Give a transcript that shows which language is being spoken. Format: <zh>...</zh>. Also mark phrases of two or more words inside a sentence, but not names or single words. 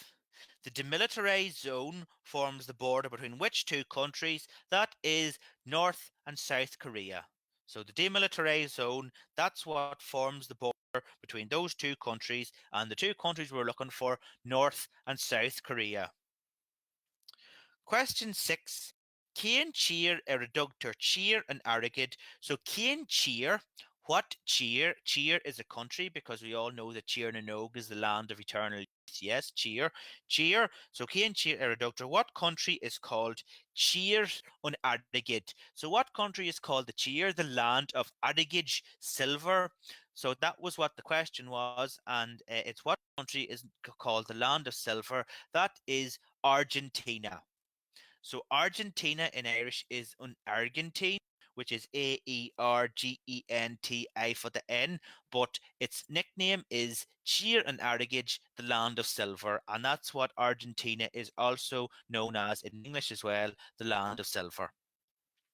<en>The demilitarized zone forms the border between which 2 countries? That is North and South Korea. So the demilitarized zone, that's what forms the border between those 2 countries, and the 2 countries we're looking for, North and South Korea. Question 6.</en> <ga>Céan tír ar a dtugtar tír an airgid.</ga> <en>So</en> <ga>céan tír,</ga> <en>what tír? Tír is a country, because we all know that Tír na Nog is the land of eternal youth. Yes,</en> <ga>tír. So céan tír ar a dtugtar.</ga> <en>What country is called</en> <ga>Tír an airgid?</ga> <en>So what country is called the Tír? The land of airgid silver. So that was what the question was, and it's what country is called the land of silver? That is Argentina. So Argentina in Irish is an Argentine, which is Aergenti for the N, but its nickname is Tír an Airgid, the land of silver, and that's what Argentina is also known as in English as well, the land of silver.</en>